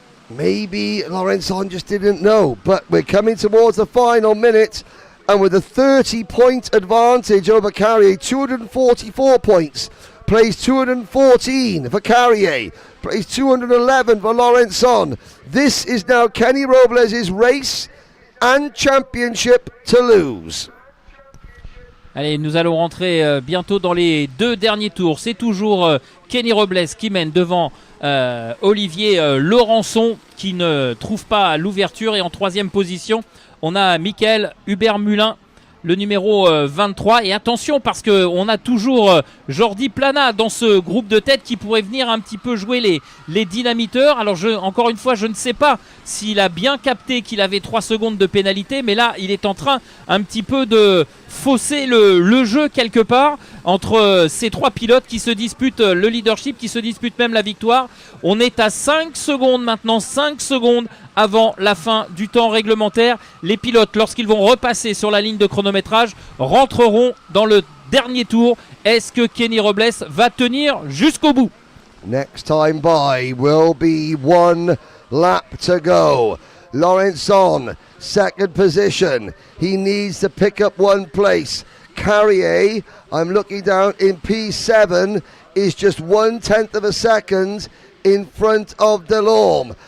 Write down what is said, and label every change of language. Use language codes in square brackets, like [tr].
[en] Maybe Laurenson just didn't know, but we're coming towards the final minute, and with a 30-point advantage over Carrier, 244 points, plays 214 for Carrier, plays 211 for Laurenson. This is now Kenny Robles' race and championship to lose. [fr] Allez, nous allons rentrer bientôt dans les 2 derniers tours. C'est toujours Kenny Robles qui mène devant Olivier Laurenson qui ne trouve pas l'ouverture. Et en 3e position, on a Michael Hubert-Mulin, le numéro 23. Et attention, parce qu'on a toujours Jordi Plana dans ce groupe de tête qui pourrait venir un petit peu jouer les dynamiteurs. Alors encore une fois, je ne sais pas s'il a bien capté qu'il avait 3 secondes de pénalité, mais là il est en train un petit peu de fausser le jeu quelque part entre ces 3 pilotes qui se disputent le leadership, qui se disputent même la victoire. On est à 5 secondes maintenant, 5 secondes avant la fin du temps réglementaire. Les pilotes, lorsqu'ils vont repasser sur la ligne de chronométrage, rentreront dans le dernier tour. Est-ce que Kenny Robles va tenir jusqu'au bout? [en] Next time by will be 1 lap to go. Laurenson, 2nd position. He needs to pick up 1 place. Carrier, I'm looking down in P7, is just 1/10 of a second in front of Delorme.